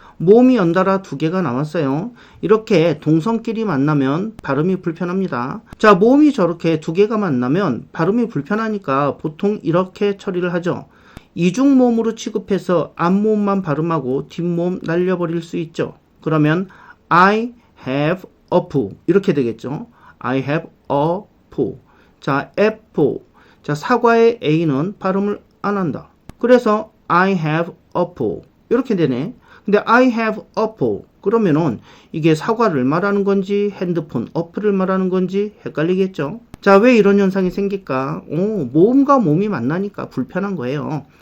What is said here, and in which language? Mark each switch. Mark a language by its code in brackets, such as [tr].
[ko] 모음이 연달아 두 개가 나왔어요. 이렇게 동성끼리 만나면 발음이 불편합니다. 자, 모음이 저렇게 두 개가 만나면 발음이 불편하니까 보통 이렇게 처리를 하죠. 이중모음으로 취급해서 앞모음만 발음하고 뒷모음 날려버릴 수 있죠. 그러면 [en] I have a apple [ko] 이렇게 되겠죠. [en] I have a apple. 자, apple. [ko] 자, 사과의 A는 발음을 안 한다. 그래서 [en] I have apple [ko] 이렇게 되네. 근데 [en] I have apple [ko] 그러면은 이게 사과를 말하는 건지 핸드폰 어플을 말하는 건지 헷갈리겠죠. 자, 왜 이런 현상이 생길까? 모음과 모음이 만나니까 불편한 거예요.